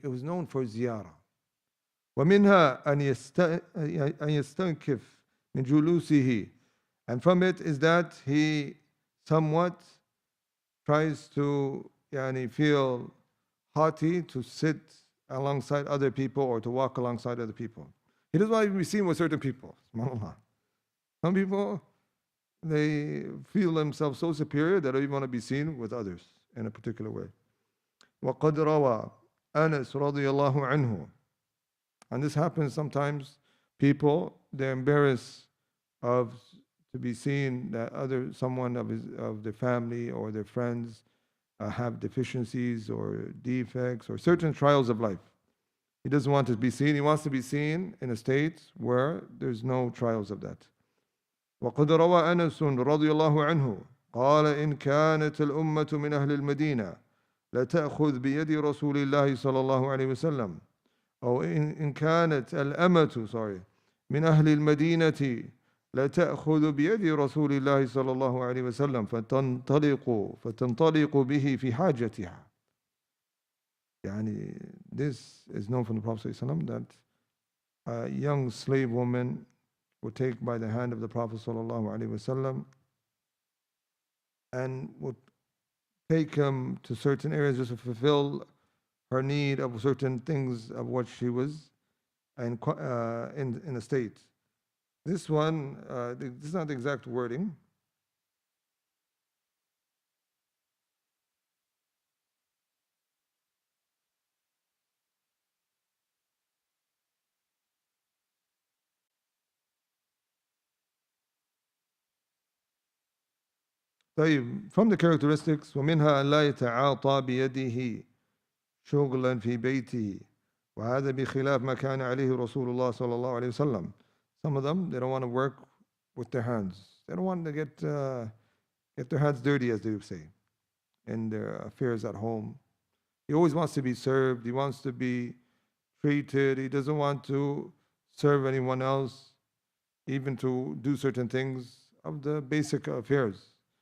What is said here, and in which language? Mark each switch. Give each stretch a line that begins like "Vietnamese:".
English: It was known for ziyarah.
Arabic: ومنها أن يستنكف من جلوسه,
English: and from it is that he somewhat tries to feel haughty to sit alongside other people or to walk alongside other people. He doesn't want to be seen with certain people. SubhanAllah. Some people, they feel themselves so superior that they don't want to be seen with others in a particular way.
Arabic: وقد روى أنس رضي الله عنه,
English: and this happens sometimes. People, they're embarrassed to be seen that someone of their family or their friends have deficiencies or defects or certain trials of life. He doesn't want to be seen. He wants to be seen in a state where there's no trials of that.
Arabic: وقد روى أنس رضي الله عنه قال إن كانت الأمة من أهل المدينة لتأخذ بيد رسول الله صلى الله عليه وسلم, أو إن كانت الأمة من أهل المدينة لتأخذ بيد رسول الله صلى الله عليه وسلم فتنطلق به في حاجتها.
English: This is known from the Prophet ﷺ that a young slave woman would take by the hand of the Prophet ﷺ and would take him to certain areas just to fulfill her need of certain things of what she was in a state. This one, this is not the exact wording.
Arabic: طيب,
English: from the characteristics,
Arabic: ومنها أن لا يتعاطى بيده شغلا في بيته وهذا بخلاف ما كان عليه رسول الله صلى الله عليه وسلم.
English: Some of them, they don't want to work with their hands. They don't want to get their hands dirty, as they would say, in their affairs at home. He always wants to be served. He wants to be treated. He doesn't want to serve anyone else, even to do certain things of the basic affairs.